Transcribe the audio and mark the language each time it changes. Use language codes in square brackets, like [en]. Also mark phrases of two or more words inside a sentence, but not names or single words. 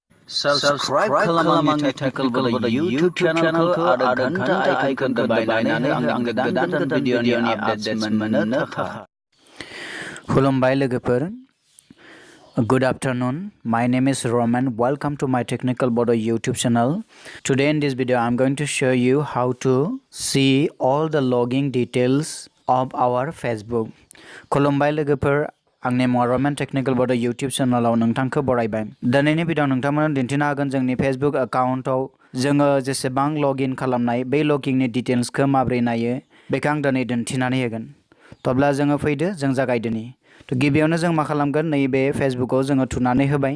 [brx] Subscribe खालाम आंनि टेक्निकल YouTube चैनलखौ आरो घन्टा आइकनखौ दबायनानै आंनि गोदान भिडिअनि आपडेट्स मोननो थाखाय। खुलुमबाय लोगोफोर। [en] Good afternoon. My name is Roman. Welcome to my Technical Bodo YouTube channel. Today in this video I'm going to show you how to see all the logging details of our Facebook. [brx] खुलुमबाय लोगोफोर। आंनि Roman Technical Bodo YouTube चैनलाव नोंथांखौ बरायबाय। दिनैनि भिडिअ नोंथांमोननो दिन्थिनो हागोन जोंनि Facebook एकाउन्टआव जोङो जेसेबां लगिन खालामनाय बे लगिंनि डिटेल्सखौ माबोरै नायो बेखौ आं दिनै दिन्थिनानै होगोन। अब्ला जोङो फैदो जों जागायदोनि। गिबियावनो जों मा खालामगोन नैबे फेसबुकआव जोङो थुनानै होबाय।